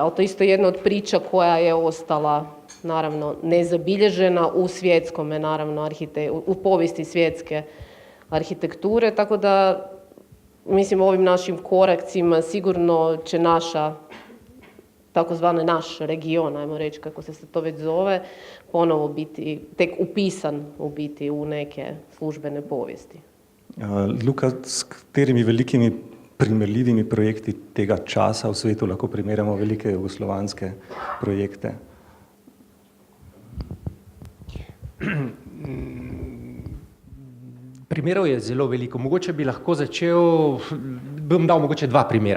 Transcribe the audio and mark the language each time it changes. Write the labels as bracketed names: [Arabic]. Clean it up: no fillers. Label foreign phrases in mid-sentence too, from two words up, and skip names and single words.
[Croatian] Ali to je isto jedna od priča koja je ostala naravno nezabilježena u svjetskome, naravno u povijesti svjetske arhitekture, tako da mislim ovim našim koracima sigurno će naša takozvani naš region, ajmo reći kako se to već zove, ponovo biti tek upisan u biti u neke službene povijesti. [Slovenian] Luka, s katerimi velikimi primerljivimi projekti tega časa v svetu lahko primerjamo velike jugoslovanske projekte? Primerov je zelo veliko. Mogoče bi lahko začel, bom dal mogoče 2 primera.